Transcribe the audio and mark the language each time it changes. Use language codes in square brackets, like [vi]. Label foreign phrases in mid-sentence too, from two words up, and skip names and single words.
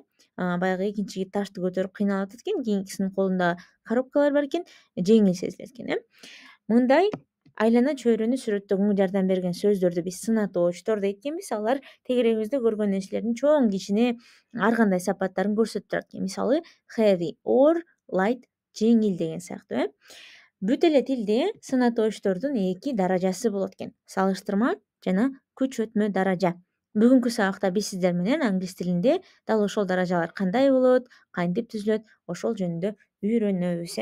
[ky] Баягы экинчи жигит ташты көтөрүп кыйналып атат экен, кийинкисинин колунда коробкалар бар экен, жеңил сезилет экен. Мындай айлана чөйрөнү сүрөттөгөнгө жардам берген сөздөрдү биз сынатоочтор дейт экенбиз. Алар тегерегибизде көргөн нерселердин чоң кичине ар кандай сапаттарын көрсөтүп турат экен. [en] Мисалы heavy or light, [ky] жеңил деген сыяктуу. Бүт эле тилде сынатоочтордун эки даражасы болот экен. Салыштырма жана күч өтмө даража. Бүгүнкү сабакта биз сиздер менен англис тилинде дал ошол даражалар кандай болот, кантип түзүлөт, ошол жөнүндө үйрөнөбүз.